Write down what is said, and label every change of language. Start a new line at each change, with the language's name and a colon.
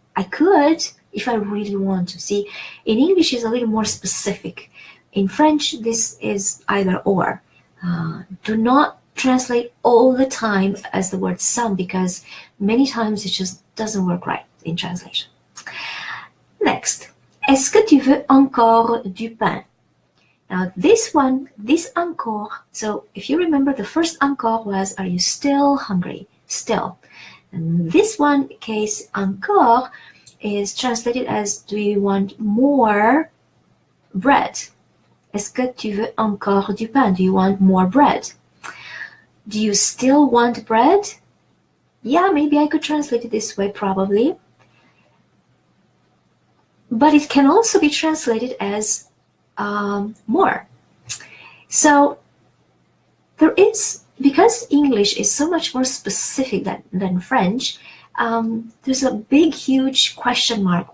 English: I could if I really want to. See, in English is a little more specific. In French, this is either or. Do not translate all the time as the word some, because many times it just doesn't work right in translation. Next,
French: est-ce que tu veux encore du pain?
English: Now this one, this encore, so if you remember, the first encore was, are you still hungry? Still. And this one case, encore, is translated as, do you want more bread?
French: Est-ce que tu veux encore du pain?
English: Do you want more bread? Do you still want bread? Yeah, maybe I could translate it this way, probably. But it can also be translated as more. So there is, because English is so much more specific than French, there's a big, huge question mark.